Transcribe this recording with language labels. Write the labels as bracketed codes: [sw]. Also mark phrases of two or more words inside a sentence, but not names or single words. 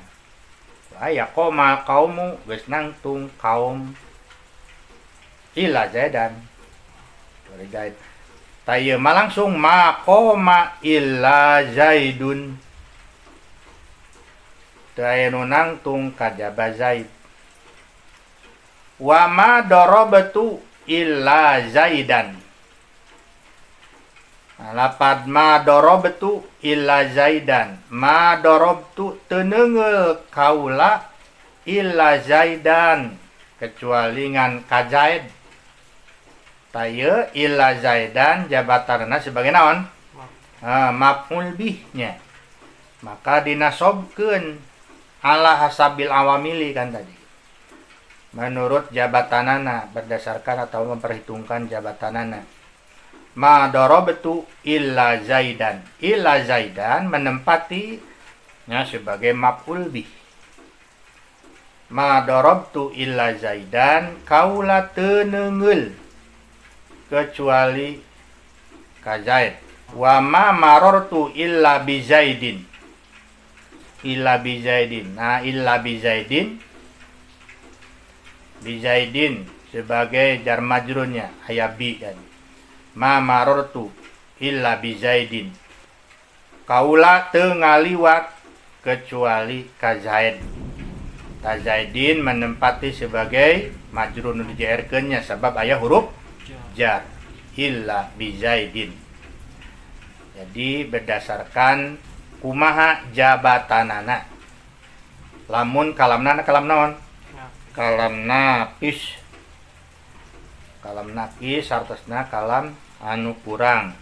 [su] Aya [ar] قام القوم [su] geus nangtung kaum [ar] إلا زيدا. [id] Dari Zaid. [su] Taya mah langsung [ar] ما قام إلا زيد. [su] Taya nu nangtung kajaba Zaid. [ar] وما ضربت إلا زيدا. Lapad ما ضربت إلا زيدا. ما ضربت [su] teu neungeul kaula [ar] إلا زيدا [su] kecuali ngan ka Zaid. Taya [ar] إلا زيدا [su] jabatanna sebagai naon? Maf'ul bihnya. Maka dinasobkeun [ar] على حسب العوامل [su] kan tadi. [id] Menurut jabatanana berdasarkan atau memperhitungkan jabatanana. [ar] ما ضربت إلا زيدا. إلا زيدا [id] menempati sebagai maf'ul bih. [ar] ما ضربت إلا زيدا [su] kaula teu neungeul kecuali ka Zaid. [ar] وما مررت إلا بزيد. إلا بزيد. Nah, إلا بزيد. بزيد [id] sebagai jar majrurnya [su] aya bi kan. [ar] ما مررت إلا بزيد. [su] Kaula teu ngaliwat kecuali ka Zaid. Ta Zaidin [id] menempati sebagai [su] majrur nu dijaerkeunnya sebab aya huruf jar [ar] إلا بزيد. [id] Jadi berdasarkan [su] kumaha jabatanana. Lamun kalamna kalam naon? [ar] كلام ناقص. كلام ناقص [su] artosna kalam anu kurang.